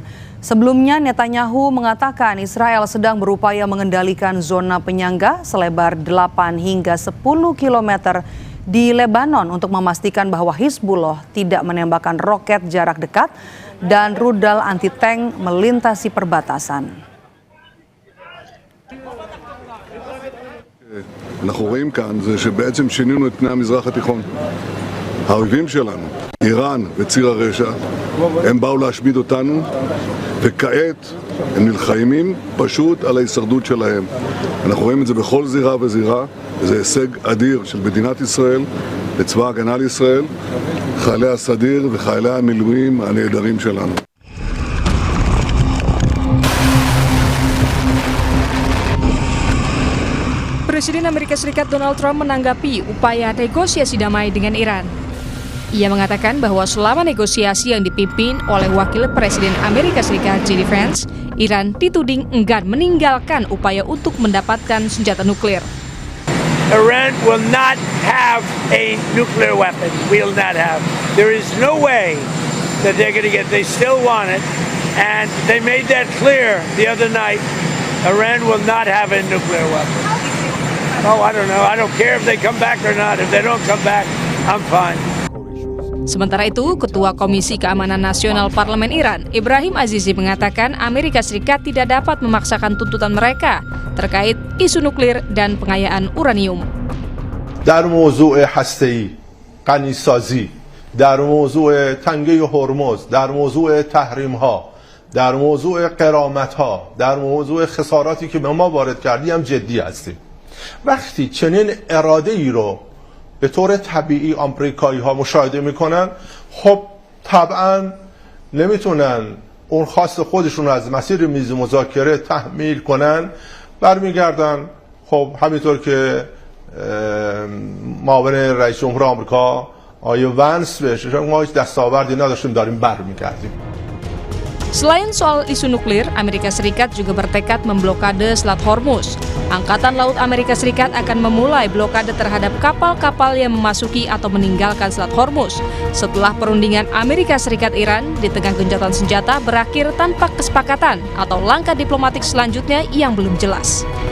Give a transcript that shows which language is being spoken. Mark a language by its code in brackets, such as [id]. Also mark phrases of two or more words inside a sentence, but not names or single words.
[id] Sebelumnya Netanyahu mengatakan Israel sedang berupaya mengendalikan zona penyangga selebar 8 hingga 10 kilometer di Lebanon untuk memastikan bahwa Hizbullah tidak menembakkan roket jarak dekat dan rudal anti-tank melintasi perbatasan. [he] אנחנו רואים כאן זה שבעצם שינינו את פני המזרח התיכון. האויבים שלנו, איראן וציר הרשע, הם באו להשמיד אותנו, וכעת הם נלחמים פשוט על ההישרדות שלהם. אנחנו רואים את זה בכל זירה וזירה, וזה הישג אדיר של מדינת ישראל, לצבא ההגנה לישראל, חיילי הסדיר וחיילי המילואים הנהדרים שלנו. [id] Presiden Amerika Serikat Donald Trump menanggapi upaya negosiasi damai dengan Iran. Ia mengatakan bahwa selama negosiasi yang dipimpin oleh Wakil Presiden Amerika Serikat J.D. Vance, Iran dituding enggan meninggalkan upaya untuk mendapatkan senjata nuklir. [en] Iran will not have a nuclear weapon. Will not have. There is no way that they're going to get. They still want it, and they made that clear the other night. Iran will not have a nuclear weapon. Oh, I don't know. I don't care if they come back or not. If they don't come back, I'm fine. [id] Sementara itu, Ketua Komisi Keamanan Nasional Parlemen Iran, Ibrahim Azizi mengatakan Amerika Serikat tidak dapat memaksakan tuntutan mereka terkait isu nuklir dan pengayaan uranium. [fa] در موضوع هسته‌ای، غنی‌سازی، در موضوع تنگه هرمز، در موضوع تحریم‌ها، در موضوع غرامت‌ها، در موضوع خساراتی که به ما وارد کردی هم جدی هستیم. وقتی چنین اراده‌ای رو به طور طبیعی آمریکایی‌ها مشاهده می‌کنن، خب طبعاً نمیتونن اون خواست خودشون رو از مسیر میز مذاکره تحمیل کنن، برمیگردن خب همینطور که معاون رئیس جمهور آمریکا آقای ونس بهش ما هیچ دستاوردی نداشتیم داریم برمیگردیم. [id] Selain soal isu nuklir, Amerika Serikat juga bertekad memblokade Selat Hormuz. Angkatan Laut Amerika Serikat akan memulai blokade terhadap kapal-kapal yang memasuki atau meninggalkan Selat Hormuz setelah perundingan Amerika Serikat-Iran di tengah gencatan senjata berakhir tanpa kesepakatan atau langkah diplomatik selanjutnya yang belum jelas.